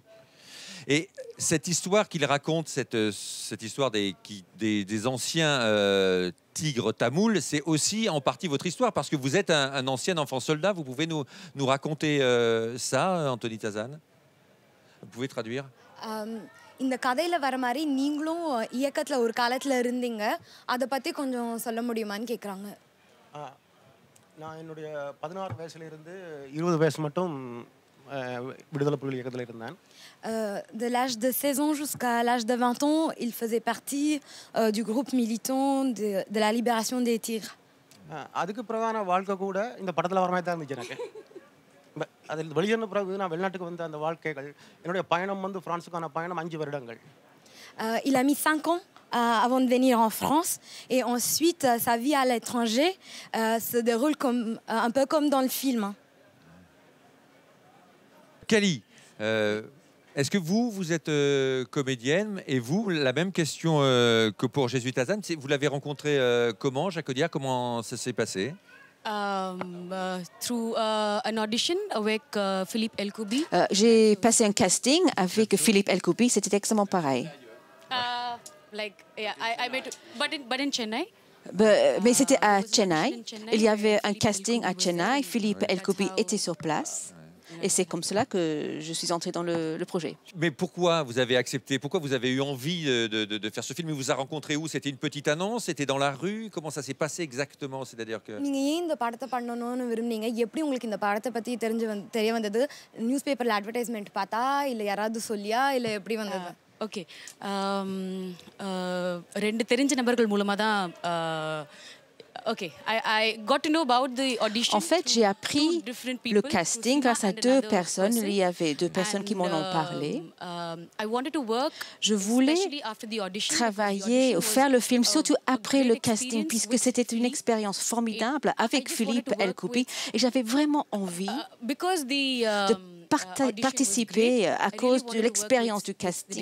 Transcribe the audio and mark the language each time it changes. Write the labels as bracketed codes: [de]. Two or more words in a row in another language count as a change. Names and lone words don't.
[fr] Et cette histoire qu'il raconte, cette histoire des anciens tigres tamouls, c'est aussi en partie votre histoire, parce que vous êtes un ancien enfant soldat. Vous pouvez nous raconter ça, Anthony Tazan? Vous pouvez traduire? [ta] இந்த கதையில வர மாதிரி நீங்களும் இயக்கத்துல ஒரு காலத்துல இருந்தீங்க, அத பத்தி கொஞ்சம் சொல்ல முடியுமான்னு கேக்குறாங்க. நான் என்னுடைய 16 வயசுல இருந்து 20 வயசு மட்டும் விடுதலை புலிகள் இயக்கத்துல இருந்தேன். [fr] De l'âge de 16 ans jusqu'à l'âge de 20 ans, il faisait partie du groupe militant de la libération des tigres. [ta] அதுக்கு பிரதான வாழ்க்கை கூட இந்த படத்துல வர மாதிரி தான் இருந்துச்சு எனக்கு. அதில் வெளியேறின பிறகு நான் வெளிநாட்டுக்கு வந்த அந்த வாழ்க்கைகள், என்னுடைய பயணம் வந்து பிரான்ஸுக்கான பயணம் 5 வருடங்கள். [fr] Il a mis 5 ans avant de venir en France, et ensuite sa vie à l'étranger se déroule un peu comme dans le film. Kali, est-ce que vous êtes comédienne? Et vous, la même question que pour Jésus Tazan, vous l'avez rencontré comment, Jacques Audiard? Comment ça s'est passé? [en] Through an audition avec Philippe Elkoubi. [fr] J'ai passé un casting avec Philippe Elkoubi, c'était exactement pareil. [en] I met, but in Chennai. [fr] Mais c'était à Chennai. Il y avait un casting à Chennai. Philippe Elkoubi était sur place. Et c'est comme cela que je suis entrée dans le projet. Mais pourquoi vous avez accepté? Pourquoi vous avez eu envie de faire ce film? Il vous a rencontré où? C'était une petite annonce? C'était dans la rue? Comment ça s'est passé exactement? C'est-à-dire que... [ta] நீங்க ஏன் இந்த படத்தை பண்ணணும்னு விரும்புனீங்க? எப்படி உங்களுக்கு இந்த படத்தை பத்தி தெரிய வந்தது? [en] news paper-ல advertisement [ta] பார்த்தா, இல்ல யாராவது சொல்லியா, இல்ல எப்படி வந்தது? ஓகே, ரெண்டு தெரிஞ்ச நபர்கள் மூலமா தான். [en] Okay, I got to know about the audition. [fr] En fait, j'ai appris le casting grâce à 2 personnes. Il y avait 2 personnes qui m'en ont parlé. Je voulais travailler ou faire le film, surtout après le casting, puisque c'était une expérience formidable avec Philippe Elkoubi, et j'avais vraiment envie de participer à cause de l'expérience du casting.